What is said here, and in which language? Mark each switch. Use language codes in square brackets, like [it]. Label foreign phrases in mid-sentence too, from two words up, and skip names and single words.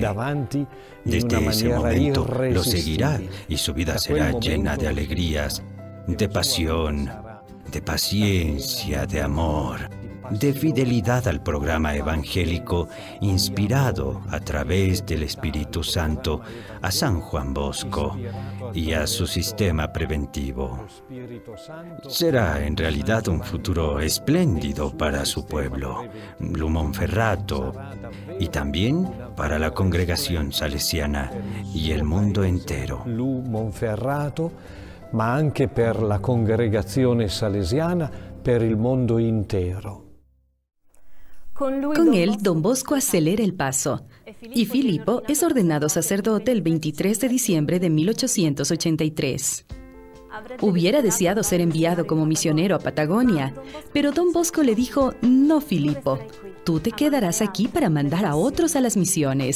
[es] Desde ese momento lo seguirá y su vida será llena de alegrías, de pasión, de paciencia, de amor, de fidelidad al programa evangélico inspirado a través del Espíritu Santo a San Juan Bosco y a su sistema preventivo. Será en realidad un futuro espléndido para su pueblo, Blu Monferrato, y también para la congregación salesiana y el mundo entero. [it] Blu Monferrato, ma anche per la congregazione salesiana, per il mondo intero. [es] Con él, don Bosco acelera el paso, y Filippo es ordenado sacerdote el 23 de diciembre de 1883. Hubiera deseado ser enviado como misionero a Patagonia, pero don Bosco le dijo: no, Filippo, tú te quedarás aquí para mandar a otros a las misiones.